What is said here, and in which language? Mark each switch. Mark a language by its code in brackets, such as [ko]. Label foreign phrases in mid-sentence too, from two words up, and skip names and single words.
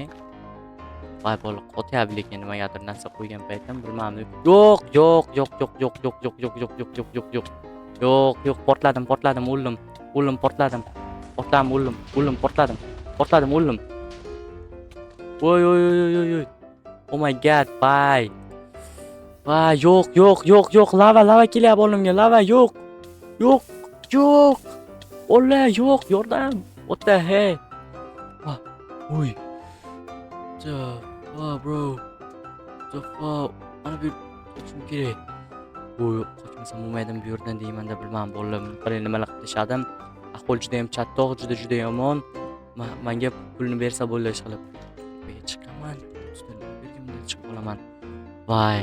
[uz] Voy bola qotyapti lekin nimagadir narsa qo'ygan paytim bilmadim. Yo'q, portladim, o'ldim, portladim. O'ldim. Voy. [en] Oh my god, bye. [uz] Voy, yo'q, lava kelyapti oldimga, lava yo'q. Ola, yo'q, yordam. [en] What the hell? Uy. Bro. The fuck? [uz] Mana bu qochim kerak. Qochmasam bo'lmaydi bu yerdan deyman-da, bilmadim bolalar qalay nimalar qilib tashladim. Ahvol juda ham chattoq, juda yomon. Menga pulni bersa bo'ldi ish qilib. Tepaga chiqaman. Bergimda chiqib qolaman. Voy.